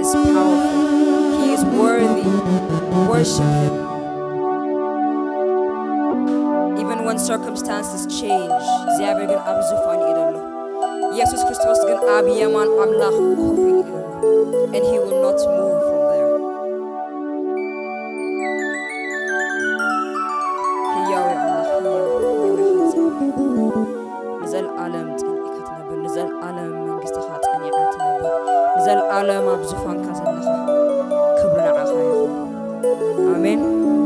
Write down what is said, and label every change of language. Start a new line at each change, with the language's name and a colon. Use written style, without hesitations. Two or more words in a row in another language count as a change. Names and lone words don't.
English: powerful. He is worthy. Worship him. Even when circumstances change,
Tigrinya: እግዚአብሔር ግን ኣብ ዙፋን ይደሎ ኢየሱስ ክርስቶስ ግን ኣብ የማን አምላክ ኮፍ ይደሎ
English: and he will not move from there.
Tigrinya: ሕያው አምላክ ንዘለዓለም ጸኒዕካ ትነብር ንዘለዓለም መንግስትኻ ጸኒዓ ትነብር ንዘለዓለም ኣብ ዙፋንካ ዘለኻ ክብሪ ንዓኻ ይኹን አሜን